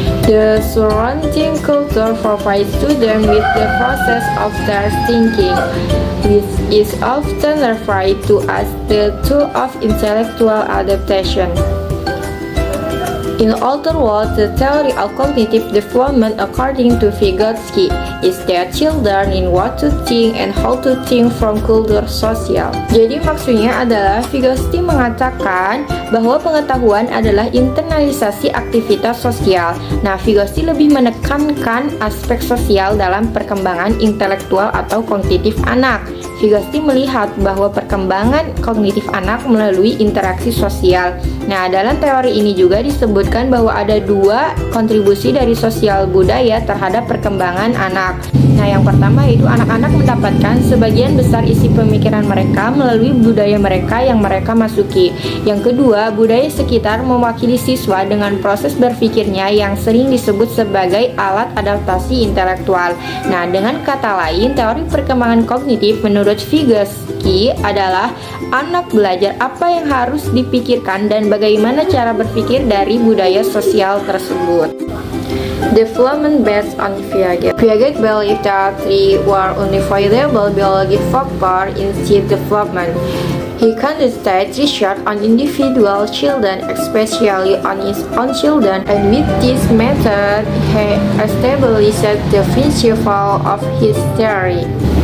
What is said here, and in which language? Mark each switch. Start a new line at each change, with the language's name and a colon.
English: The surrounding culture provides students with the process of their thinking, which is often referred to as the tool of intellectual adaptation. In other words, the theory of cognitive development according to Vygotsky is that children learn what to think and how to think from culture social.
Indonesian: Jadi maksudnya adalah Vygotsky mengatakan bahwa pengetahuan adalah internalisasi aktivitas sosial. Nah, Vygotsky lebih menekankan aspek sosial dalam perkembangan intelektual atau kognitif anak. Vygotsky melihat bahwa perkembangan kognitif anak melalui interaksi sosial. Nah, dalam teori ini juga disebutkan bahwa ada dua kontribusi dari sosial budaya terhadap perkembangan anak. Nah, yang pertama yaitu anak-anak mendapatkan sebagian besar isi pemikiran mereka melalui budaya mereka yang mereka masuki. Yang kedua, budaya sekitar mewakili siswa dengan proses berpikirnya yang sering disebut sebagai alat adaptasi intelektual. Nah, dengan kata lain, teori perkembangan kognitif menurut Vygotsky adalah anak belajar apa yang harus dipikirkan dan bagaimana cara berpikir dari budaya sosial tersebut.
English: Development based on Piaget. Piaget believed that three were unifiable biological factors in child development. He conducted research on individual children, especially on his own children, and with this method, he established the principle of his theory.